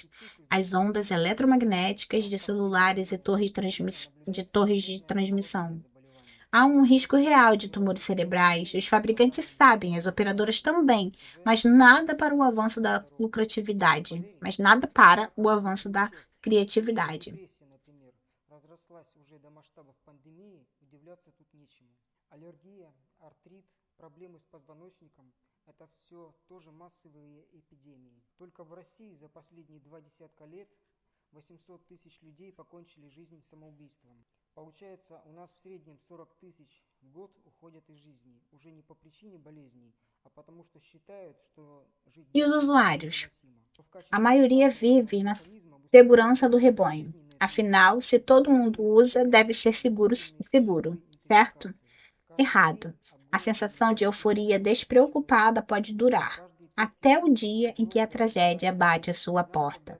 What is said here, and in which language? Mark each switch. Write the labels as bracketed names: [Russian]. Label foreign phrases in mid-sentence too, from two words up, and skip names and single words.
[Portuguese] As ondas eletromagnéticas de celulares e torres de transmissão. Há um risco real de tumores cerebrais. Os fabricantes sabem, as operadoras também, mas nada para o avanço da lucratividade, mas nada para o avanço da criatividade. [Russian] Проблемы с позвоночником – это все тоже массовые эпидемии. Только в России за последние 20 лет 800 тысяч людей покончили жизнь самоубийством. Получается, у нас в среднем 40 тысяч в год уходят из жизни, уже не по причине болезней, а потому что считают, что жить [Portuguese] E os [Russian] дальше [Portuguese] usuários? [Russian] невыносимо. [Portuguese] A maioria vive na segurança do rebanho. Afinal, se todo mundo usa, deve ser seguro, certo? Errado. A sensação de euforia despreocupada pode durar até o dia em que a tragédia bate à sua porta.